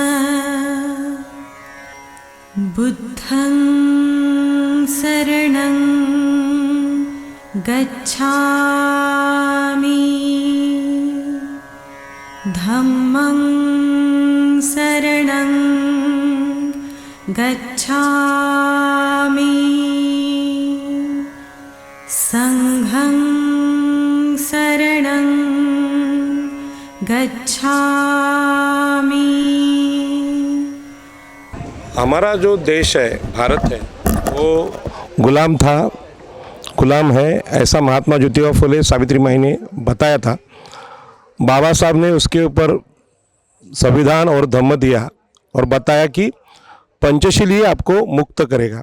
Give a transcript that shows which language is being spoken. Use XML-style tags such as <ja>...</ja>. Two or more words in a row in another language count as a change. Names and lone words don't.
<pi>बुद्धं शरणं गच्छामि धम्मं शरणं गच्छामि संघं शरणं गच्छामि।</pi> <hi>हमारा जो देश है, भारत है, वो गुलाम था, गुलाम है, ऐसा महात्मा ज्योतिबा फुले सावित्री माई ने बताया था। बाबा साहब ने उसके ऊपर संविधान और धम्म दिया और बताया कि पंचशील ही आपको मुक्त करेगा।</hi>